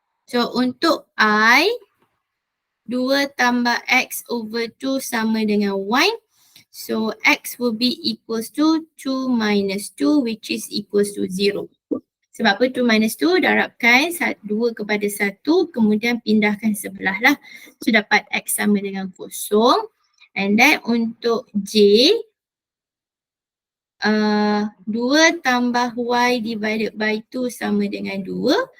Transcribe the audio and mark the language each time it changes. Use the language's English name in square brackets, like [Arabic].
[Malay] So untuk I, 2 tambah X over 2 sama dengan 1. [English] So X will be equals to 2 minus 2 which is equals to 0. [Malay] Sebab apa 2 minus 2 darabkan 2 kepada 1 kemudian pindahkan sebelah lah. So dapat X sama dengan 0. [English] And then [Malay] untuk J, 2 tambah Y [English] divided by [Malay] 2 sama dengan 2.